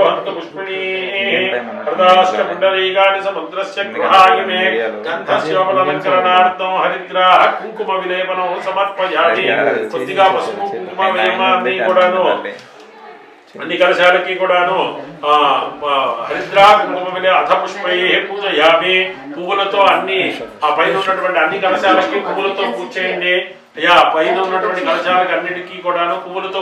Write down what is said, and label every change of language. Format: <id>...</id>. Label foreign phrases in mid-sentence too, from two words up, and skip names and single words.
<sa>हन्तु पुष्पिणीः हृदाष्टपुण्डरीकानि समुद्रस्य गृहायमे गन्धस्योपलङ्करणार्थं हरिद्राः कुङ्कुमविलेपनं समर्पयामि</sa> <te>కొద్దిగా పసుపు కుంకుమ వేయమని కూడాను అన్ని కలశాలకి కూడాను</te> <sa>हरिद्रा कुङ्कुमविले अथ पुष्पै पूजयामि</sa> <te>పువ్వులతో అన్ని ఆ పైన ఉన్నటువంటి అన్ని కలశాలకి పువ్వులతో పూజ చేయండి అయ్యా పైన ఉన్నటువంటి కలశాలకు అన్నిటికీ కూడాను పువ్వులతో</te>